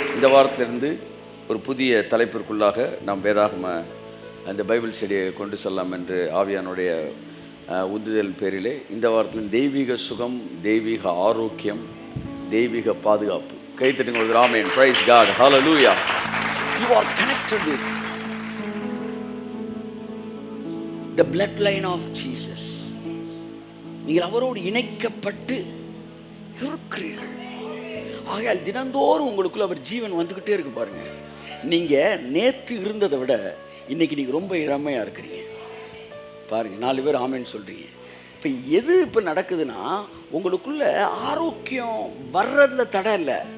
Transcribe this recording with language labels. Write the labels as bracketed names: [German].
[Tamil] இந்த வாரத்திலிருந்து ஒரு புதிய தலைப்பிற்குள்ளாக நாம் வேதாகம அந்த பைபிள் ஸ்டடியை கொண்டு செல்லலாம் என்று ஆவியானுடைய உந்துதல் பேரிலே இந்த வாரத்தில் தெய்வீக சுகம், தெய்வீக ஆரோக்கியம், தெய்வீக பாதுகாப்பு. கைத்தட்டுங்கள். [English] Amen. Praise God. Hallelujah. You are connected with the bloodline of Jesus. [Tamil] நீங்கள் அவரோடு இணைக்கப்பட்டு இருக்கிறீர்கள். ஆகையால் தினந்தோறும் உங்களுக்குள்ள அவர் ஜீவன் வந்துக்கிட்டே இருக்கு. பாருங்க, நீங்க நேற்று இருந்ததை விட இன்னைக்கு நீங்க ரொம்ப இளமையா இருக்கிறீங்க. பாருங்க, 4 பேர் ஆமேன்னு சொல்றீங்க. இப்போ எது இப்போ நடக்குதுன்னா, உங்களுக்குள்ள ஆரோக்கியம் வர்றதுல தடை இல்லை.